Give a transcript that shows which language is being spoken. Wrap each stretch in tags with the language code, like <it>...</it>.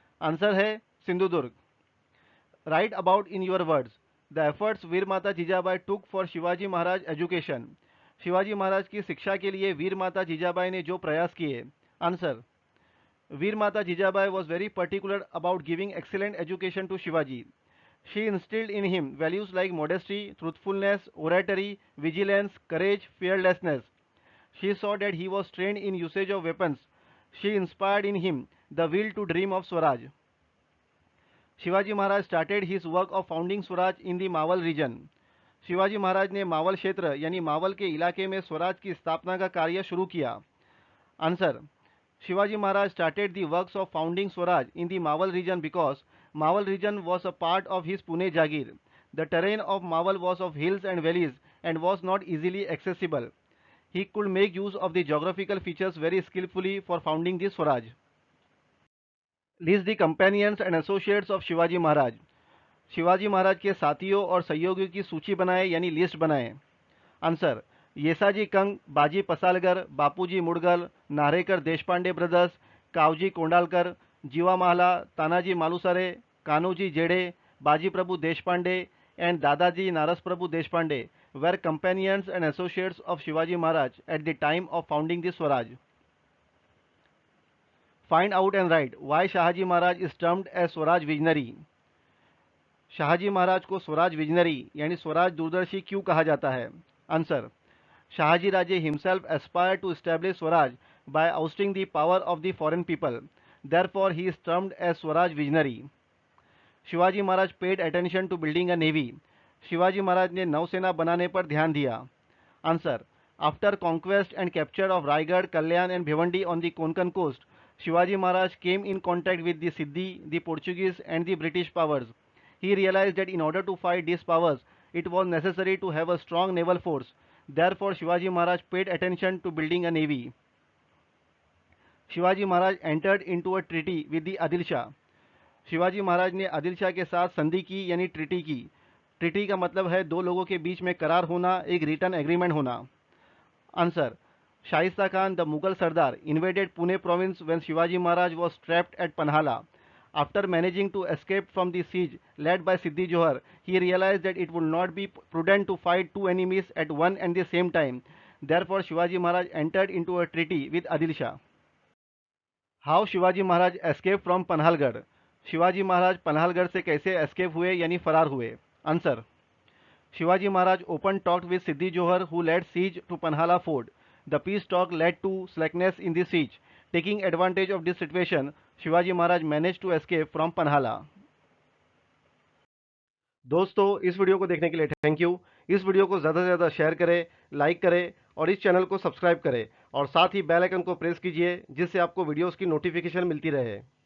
<en>Answer है Sindhudurg. Write about in your words the efforts Veer Mata Jijabai took for Shivaji Maharaj education.</en> <hi>Shivaji Maharaj की शिक्षा के लिए वीर माता जीजाबाई ने जो प्रयास किए।</hi> <en>Answer, Veer Mata Jijabai was very particular about giving excellent education to Shivaji. She instilled in him values like modesty, truthfulness, oratory, vigilance, courage, fearlessness. She saw that he was trained in usage of weapons. She inspired in him the will to dream of Swaraj. Shivaji Maharaj started his work of founding Swaraj in the Mawal region.</en> <hi>Shivaji Maharaj ने मावल क्षेत्र यानी मावल के इलाके में स्वराज की स्थापना का कार्य शुरू किया।</hi> <en>Answer, Shivaji Maharaj started the works of founding Swaraj in the Mawal region because Mawal region was a part of his Pune Jagir. The terrain of Mawal was of hills and valleys and was not easily accessible. He could make use of the geographical features very skillfully for founding this Swaraj. List the companions and associates of Shivaji Maharaj.</en> <hi>Shivaji Maharaj के साथियों और सहयोगियों की सूची बनाएं यानी list बनाएं।</hi> <en>Answer, Yesaji Kank, Baji Pasalkar, Bapuji Mudgal, Narhekar Deshpande brothers, Kavji Kondhalkar, Jiva Mahala, Tanaji Malusare, Kanhoji Jedhe, Baji Prabhu Deshpande and Dadaji Narasprabhu Deshpande were companions and associates of Shivaji Maharaj at the time of founding the Swaraj. Find out and write why Shahaji Maharaj is termed as Swaraj visionary.</en> <hi>Shahaji महाराज को Swaraj visionary यानी स्वराज दूरदर्शी क्यों कहा जाता है।</hi> <en>Answer, Shahaji Raje himself aspire to establish swaraj by ousting the power of the foreign people, therefore he is termed as swaraj visionary. Shivaji Maharaj paid attention to building a navy.</en> <hi>Shivaji Maharaj ने नौसेना बनाने पर ध्यान दिया।</hi> <en>Answer, after conquest and capture of Raigad, Kalyan and Bhiwandi on the Konkan coast, Shivaji Maharaj came in contact with the Siddi, the Portuguese and the British powers. He realized that in order to fight these powers, it was necessary to have a strong naval force. Therefore, Shivaji Maharaj paid attention to building a navy. Shivaji Maharaj entered into a treaty with the Adil Shah.</en> <hi>Shivaji Maharaj ने आदिल शाह के साथ संधि की यानी treaty की। Treaty का मतलब है दो लोगों के बीच में करार होना, एक रिटर्न एग्रीमेंट होना।</hi> <en>Answer, Shaista Khan, the Mughal sardar, invaded Pune province when Shivaji Maharaj was trapped at Panhala. After managing to escape from the siege led by Siddhi Johar, he realized that it would not be prudent to fight two enemies at one and the same time. Therefore, Shivaji Maharaj entered into a treaty with Adil Shah. How Shivaji Maharaj escaped from Panhalgarh?</en> <hi>Shivaji Maharaj Panhalgarh से कैसे escape हुए यानी फरार हुए।</hi> <en>Answer, Shivaji Maharaj open talked with Siddhi Johar who led siege to Panhala fort. The peace talk led to slackness in the siege. Taking advantage of this situation, Shivaji Maharaj managed to escape from Panhala.</en> <hi>दोस्तों, इस video को देखने के लिए thank you. इस video को ज़्यादा से ज़्यादा शेयर करें, लाइक करें और इस चैनल को सब्सक्राइब करें और साथ ही बेल आइकन को प्रेस कीजिए जिससे आपको वीडियोस की नोटिफिकेशन मिलती रहे।</hi>